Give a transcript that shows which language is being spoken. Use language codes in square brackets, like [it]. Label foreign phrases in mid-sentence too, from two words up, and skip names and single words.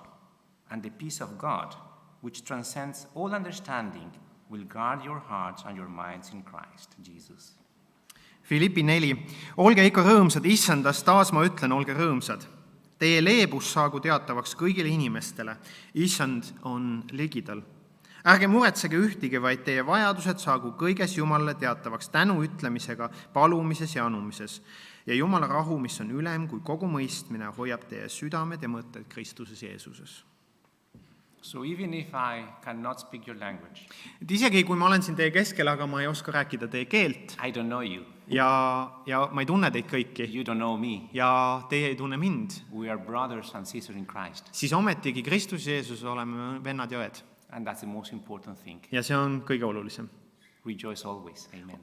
[en] And the peace of God, which transcends all understanding, will guard your hearts and your minds in Christ Jesus. [et] Filippi 4. Olge ikka rõõmsad, issandas, taas ma ütlen, olge rõõmsad. Teie leebus saagu teatavaks kõigile inimestele. Issand on ligidal. Ärge muretsege ühtigi, vaid teie vajadused saagu kõiges Jumalale teatavaks tänu ütlemisega, palumises ja anumises. Ja Jumala rahu, mis on ülem kui kogu mõistmine, hoiab teie südamed ja mõtted Kristuses Jeesuses. [en] So even if I cannot speak your language, [et] Et isegi kui ma olen siin teie keskel, aga ma ei oska rääkida teie keelt [en] I don't know you, [et] ja ma ei tunne teid kõiki [en] you don't know me, [et] ja teie ei tunne mind, [en] we are brothers and sisters in Christ. [et] siis ometigi Kristus Jeesus oleme vennad ja õed. [en] And that's the most important thing. [et] Ja see on kõige olulisem. [en] Rejoice always. Amen.